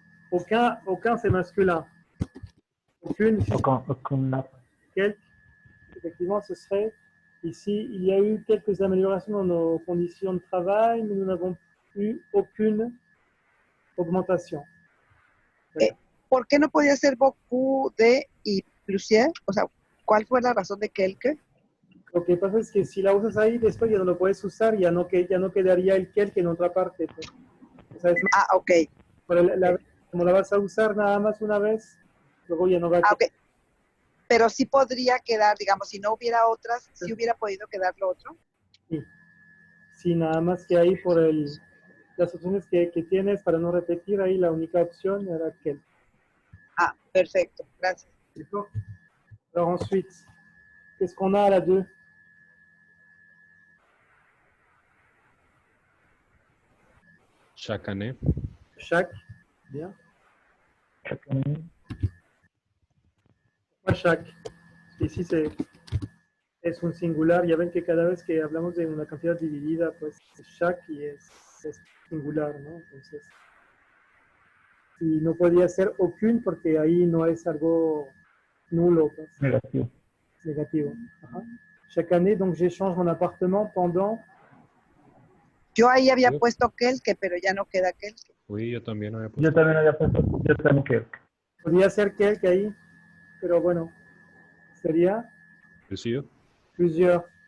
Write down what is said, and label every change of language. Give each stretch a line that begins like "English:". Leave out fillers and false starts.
French: Aucun c'est masculin. Aucune, Aucune. quelques. Effectivement, ce serait ici, il y a eu quelques améliorations dans nos conditions de travail, mais nous n'avons eu aucune augmentation.
Spanish: ¿Por qué no podía ser
French: beaucoup de
Spanish: y plusieurs? O sea, ¿cuál fue la razón de quelques? Lo que pasa es que si la usas ahí, después ya no lo puedes usar, ya no quedaría el quelques en otra parte. Pues. O sea, es más, Ah, ok. pero como la vas a usar nada más una vez, luego ya no va a Ah, ok. Pero sí podría quedar, digamos, si no hubiera otras, sí hubiera podido quedar lo otro. Sí. Sí, nada más que ahí por las opciones que tienes para no repetir, ahí la única opción era quelques. Ah, perfecto. Gracias.
French: D'accord. Alors ensuite, qu'est-ce qu'on a à la 2? Chaque année. Chaque. Bien. Chaque année. Pourquoi chaque? Ici,
Spanish: es un singular. Ya ven que cada vez que hablamos de una cantidad dividida, pues es chaque y es singular, ¿no? Entonces, y no podía ser aucune porque ahí no es algo nulo, pues, Negativo. negativo. Ajá.
French: Chaque année, donc j'échange mon appartement pendant.
Spanish: Yo ahí había Sí. puesto quelques, pero ya no queda quelques.
French: Oui,
Spanish: yo también había puesto. Yo también había puesto, yo también creo. Podría ser quelques ahí, pero bueno, sería
French: Plusieurs. plusieurs.